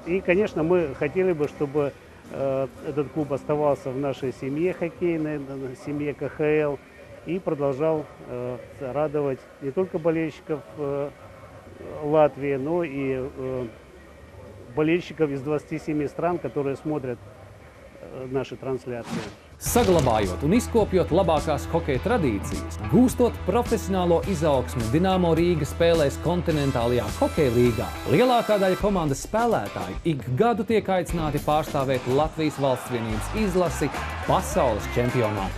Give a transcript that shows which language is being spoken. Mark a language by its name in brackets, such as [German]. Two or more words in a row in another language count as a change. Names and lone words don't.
[Russian] И, конечно, мы хотели бы, чтобы этот клуб оставался в нашей семье хоккейной, семье КХЛ, и продолжал радовать не только болельщиков Латвии, но и болельщиков из 27 стран, которые смотрят наши трансляции. [Latvian] Saglabājot un izkopjot labākās hokeja tradīcijas, gūstot profesionālo izaugsmi, Dinamo Rīga spēlēs kontinentālajā hokeja līgā. Lielākā daļa komandas spēlētāji ik gadu tiek aicināti pārstāvēt Latvijas valstsvienības izlasi pasaules čempionātā.